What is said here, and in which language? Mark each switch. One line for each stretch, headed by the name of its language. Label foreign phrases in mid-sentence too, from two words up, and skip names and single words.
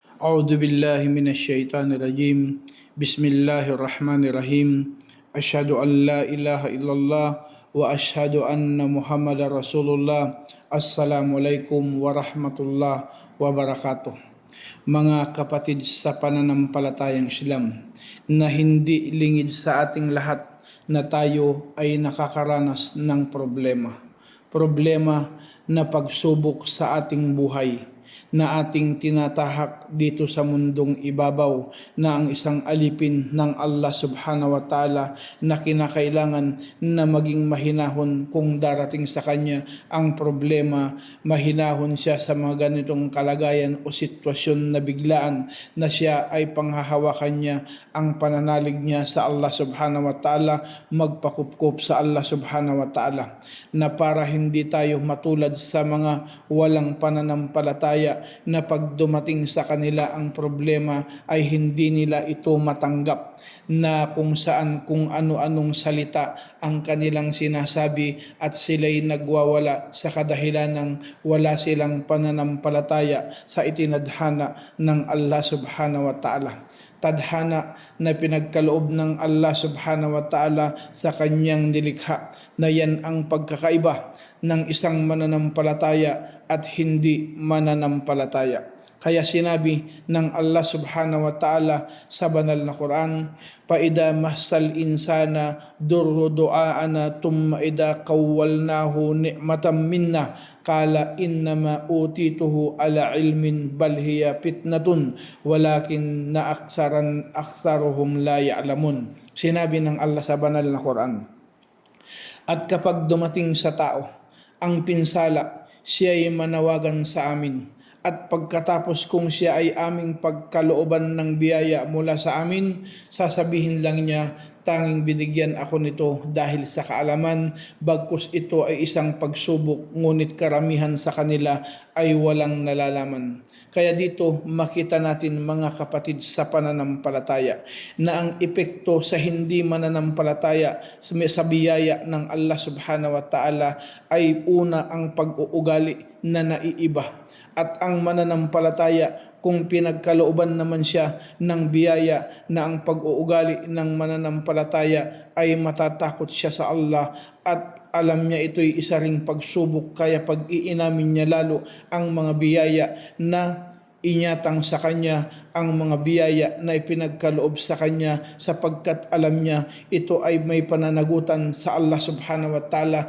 Arabic: أعوذ بالله من الشيطان الرجيم. بسم الله الرحمن الرحيم. أشهد أن لا إله إلا الله وأشهد أن محمد رسول الله. السلام عليكم ورحمة الله وبركاته.
Filipino: Mga kapatid sa pananampalatayang Islam, na hindi lingid sa ating lahat na tayo ay nakakaranas ng problema. Problema na pagsubok sa ating buhay na ating tinatahak dito sa mundong ibabaw, na ang isang alipin ng Allah
Arabic: سبحانه وتعالى
Filipino: na kinakailangan na maging mahinahon kung darating sa kanya ang problema. Mahinahon siya sa mga ganitong kalagayan o sitwasyon na biglaan, na siya ay panghahawakan niya ang pananalig niya sa Allah
Arabic: سبحانه وتعالى,
Filipino: magpakupkup sa Allah
Arabic: سبحانه وتعالى,
Filipino: na para hindi tayo matulad sa mga walang pananampalataya na pag dumating sa kanila ang problema ay hindi nila ito matanggap, na kung saan kung ano-anong salita ang kanilang sinasabi at sila'y nagwawala sa kadahilan ng wala silang pananampalataya sa itinadhana ng Allah
Arabic: سبحانه وتعالى.
Filipino: Tadhana na pinagkaloob ng Allah
Arabic: سبحانه وتعالى
Filipino: sa kanyang nilikha, na yan ang pagkakaiba ng isang mananampalataya at hindi mananampalataya. Kaya sinabi ng Allah
Arabic: سبحانه وتعالى
Filipino: sa banal na Quran,
Arabic: "فإذا مس الإنسان ضر دعانا ثم إذا خولناه نعمة منا قال إنما أوتيته على علم بل هي فتنة ولكن أكثرهم لا يعلمون."
Filipino: Sinabi ng Allah sa banal na Quran, at kapag dumating sa tao ang pinsala, siya ay manawagan sa amin, at pagkatapos kung siya ay aming pagkalooban ng biyaya mula sa amin, sasabihin lang niya, tanging binigyan ako nito dahil sa kaalaman, bagkus ito ay isang pagsubok, ngunit karamihan sa kanila ay walang nalalaman. Kaya dito makita natin, mga kapatid sa pananampalataya, na ang epekto sa hindi mananampalataya sa biyaya ng Allah
Arabic: سبحانه و
Filipino: ta'ala ay una ang pag-uugali na naiiba, at ang mananampalataya kung pinagkalooban naman siya ng biyaya na ang pag-uugali ng mananampalataya ay matatakot siya sa Allah at alam niya ito'y isa ring pagsubok, kaya pag-iinamin niya lalo ang mga biyaya na inyatang sa kanya, ang mga biyaya na ipinagkaloob sa kanya, sapagkat alam niya ito ay may pananagutan sa Allah
Arabic: سبحانه وتعالى.